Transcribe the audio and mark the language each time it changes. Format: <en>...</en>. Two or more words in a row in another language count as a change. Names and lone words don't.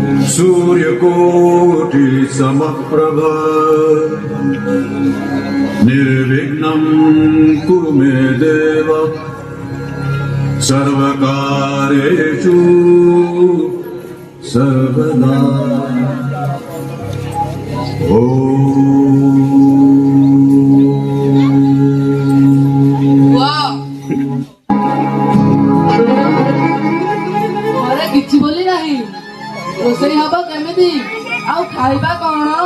<sa>सूर्यकोटि समप्रभा निर्विघ्नं कुरु मे देव सर्वकार्येषु सर्वदा।</sa> <or>କିଛି ବୋଲି ନାହିଁ ରୋଷେଇ ହବ କେମିତି ଆଉ ଖାଇବା କଣ?</or>